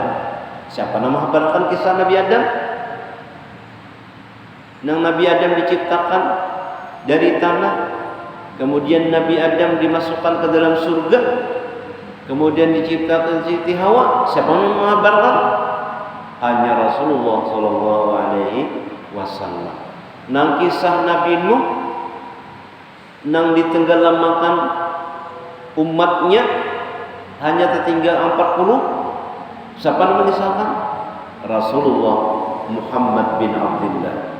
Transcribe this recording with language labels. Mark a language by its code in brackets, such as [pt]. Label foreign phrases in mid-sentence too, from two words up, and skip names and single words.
[id] Siapa nama kabarkan kisah Nabi Adam? Nang Nabi Adam diciptakan dari tanah, kemudian Nabi Adam dimasukkan ke dalam surga, kemudian diciptakan Siti Hawa. Siapa yang mengabarkan? Hanya Rasulullah Sallallahu Alaihi Wasallam. Nang kisah Nabi Nuh, nang ditenggelamakan umatnya hanya tertinggal 40. Siapa yang mengisahkan? Rasulullah Muhammad bin Abdullah.